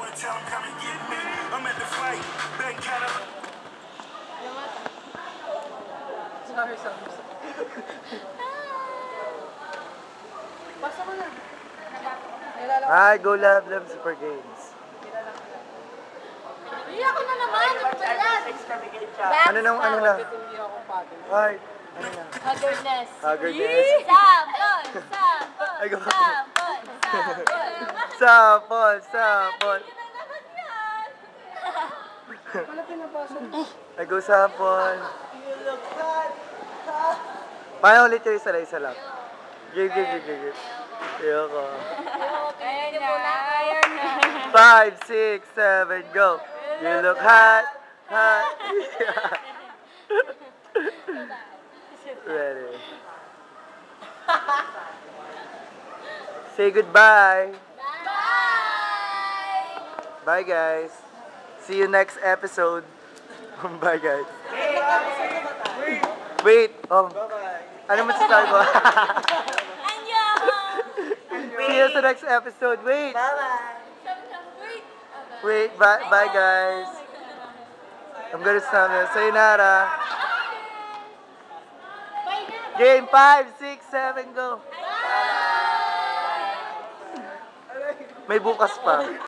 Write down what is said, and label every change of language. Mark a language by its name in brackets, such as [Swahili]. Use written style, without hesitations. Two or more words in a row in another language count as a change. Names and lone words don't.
[Filipino] Basta ko na. [English] I go Love Super Games. [Filipino] Iyak ko na naman. Ano ba yan? Ano na? Ay, ano na? [English] Haggardness. Haggardness. [Filipino] Sampol! Sampol! [English] Ay, go. [Filipino] Sampol! Sapol, Sampol! sapol. Hindi na naman yan. [English] I go sapol. [Filipino] Paano ulit yung isa lang? Give. Ayoko. Ayan na. Ayan na. [English] 5, 6, 7, go. You look hot. Ready. Say goodbye. Bye! Bye guys. See you next episode. Bye guys. Wait. [Filipino] Ano masasabi mo? [Korean] Annyeong! [English] See you sa the next episode. Wait. Bye-bye. Wait. Bye guys. I'm gonna stop now. Sayonara. Game 5, 6, 7, go. [Filipino] May bukas pa.